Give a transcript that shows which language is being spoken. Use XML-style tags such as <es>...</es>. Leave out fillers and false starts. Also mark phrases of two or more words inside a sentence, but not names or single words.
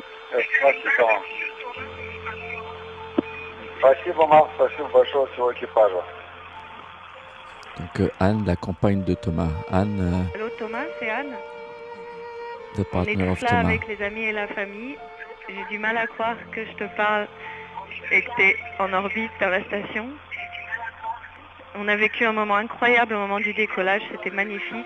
<ru>Спасибо. Спасибо, Марc, спасибо большое всего экипажа.</ru> <fr>Donc Anne, la compagne de Thomas. Anne, Allô Thomas, c'est Anne.</fr> <en>the</en> <fr>On est</fr> <en>partner</en> <fr>tous</fr> <en>of</en> <fr>là</fr> <en>Thomas.</en> <fr>avec les amis et la famille. J'ai du mal à croire que je te parle et que tu es en orbite dans la station. On a vécu un moment incroyable au moment du décollage, c'était magnifique.</fr>